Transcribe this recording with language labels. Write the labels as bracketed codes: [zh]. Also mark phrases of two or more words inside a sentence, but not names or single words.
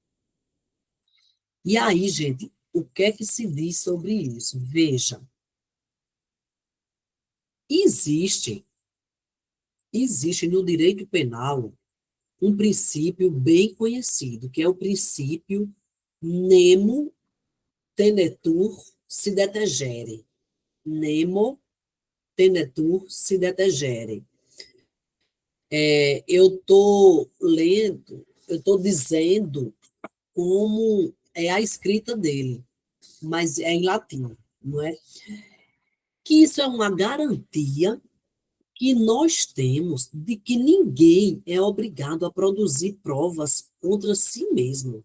[pt] E aí, gente, o que é que se diz sobre isso? Veja, existe no direito penal um princípio bem conhecido, que é o princípio [la] nemo tenetur sine tegere. Nemo tenetur sine tegere. [pt] Eu estou lendo, eu estou dizendo como é a escrita dele, mas é em latim, não é? Que isso é uma garantia que nós temos de que ninguém é obrigado a produzir provas contra si mesmo.